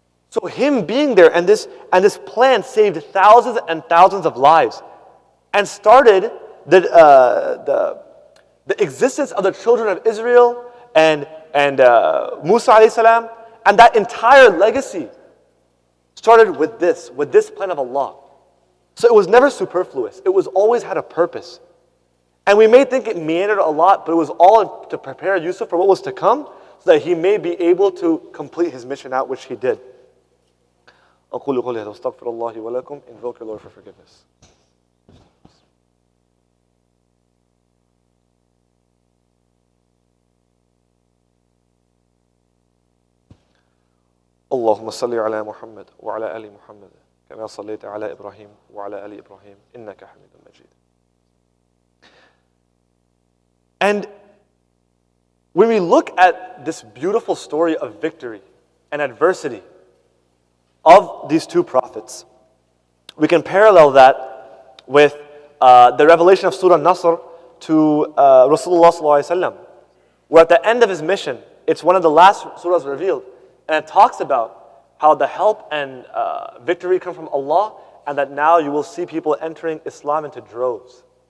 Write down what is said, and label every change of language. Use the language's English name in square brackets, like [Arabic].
[English] So him being there and this plan saved thousands and thousands of lives and started the existence of the children of Israel and Musa alayhi salam, and that entire legacy started with this plan of Allah. So it was never superfluous. It was always had a purpose. And we may think it meandered a lot, but it was all to prepare Yusuf for what was to come so that he may be able to complete his mission out, which he did. [Arabic] أقول قولي هذا واستغفر الله ولكم. [English] Invoke your Lord for forgiveness. [Arabic] اللهم صل على محمد وعلى آل محمد كما صليت على إبراهيم وعلى آل إبراهيم إنك حميد مجيد. [English] And when we look at this beautiful story of victory and adversity of these two prophets, we can parallel that with the revelation of Surah Nasr to Rasulullah sallallahu alaihi wasallam, where at the end of his mission, it's one of the last surahs revealed, and it talks about how the help and victory come from Allah, and that now you will see people entering Islam into droves.